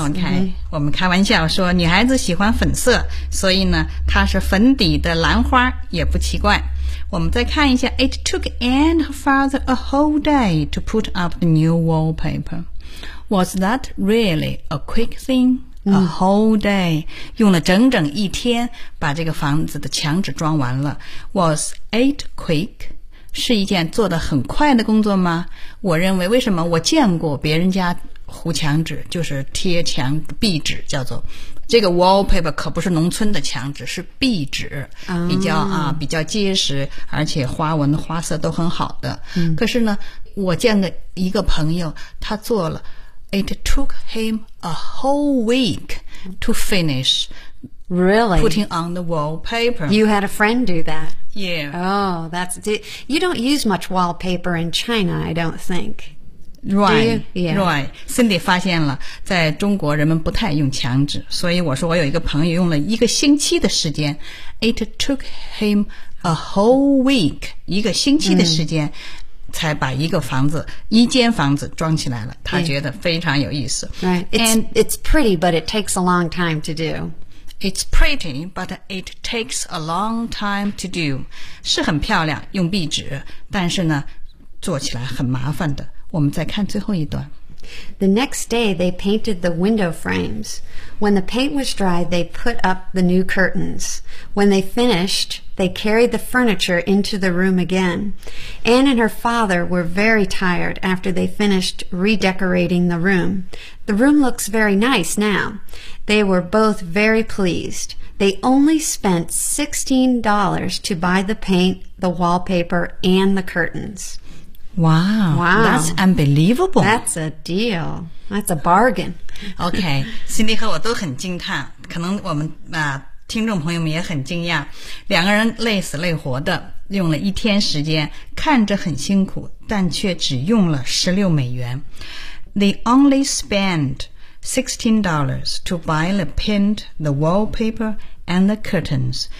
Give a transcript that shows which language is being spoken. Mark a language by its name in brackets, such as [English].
[Chinese] Okay.、我们开玩笑说女孩子喜欢粉色，所以呢她是粉底的兰花也不奇怪。我们再看一下 [English] It took Anne and her father a whole day to put up the new wallpaper. Was that really a quick thing?、A whole day. [Chinese] 用了整整一天把这个房子的墙纸装完了。 [English] Was it quick? [Chinese] 是一件做得很快的工作吗？我认为，为什么？我见过别人家糊墙纸，就是贴墙壁纸，叫做这个 wallpaper， 可不是农村的墙纸，是壁纸，比较啊比较结实，而且花纹花色都很好的。可是呢，我见的一个朋友，他做了 ， [English] it took him a whole week to finish。 Really? Putting on the wallpaper. You had a friend do that? Yeah. Oh, that's... You don't use much wallpaper in China, I don't think. Right. Do you? Yeah. Right. [Chinese] Cindy 发现了在中国人们不太用墙纸，所以我说我有一个朋友用了一个星期的时间。 [English] It took him a whole week, [Chinese] 一个星期的时间。才把一个房子一间房子装起来了，他觉得非常有意思。 [English] Right. It's pretty, but it takes a long time to do. It's pretty, but it takes a long time to do. [Chinese] 是很漂亮，用壁纸，但是呢，做起来很麻烦的。我们再看最后一段。 [English] The next day, they painted the window frames. When the paint was dry, they put up the new curtains. When they finished, they carried the furniture into the room again. Anne and her father were very tired after they finished redecorating the room. The room looks very nice now. They were both very pleased. They only spent $16 to buy the paint, the wallpaper, and the curtains. Wow, wow, that's unbelievable. That's a deal. That's a bargain. [Chinese] Okay, Cindy 和我都很惊叹，可能我们啊、听众朋友们也很惊讶，两个人累死累活的用了一天时间，看着很辛苦，但却只用了16美元。 [English] They only spent $16 to buy the paint, the wallpaper, and the curtains.